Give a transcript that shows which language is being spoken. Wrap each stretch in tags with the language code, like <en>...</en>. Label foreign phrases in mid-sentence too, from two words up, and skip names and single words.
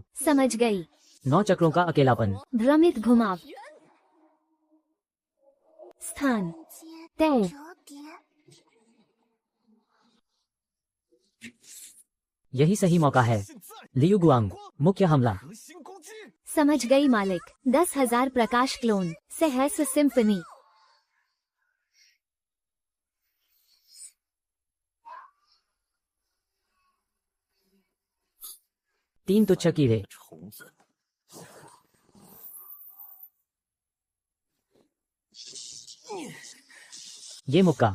<hi>समझ गई। 9 चक्रों का अकेलापन। भ्रमित घुमाव। स्थान तय।</hi> <zh>折叠</zh> <hi>यही सही मौका है। लियू गुआंग, मुख्य हमला।</hi> <zh>核心攻击，</zh> <hi>समझ गई मालिक। 10,000 प्रकाश क्लोन। सहस्र सिम्फनी। तीन तुच्छ कीड़े।</hi> <zh>虫子，</zh> <hi>ये मुक्का।</hi>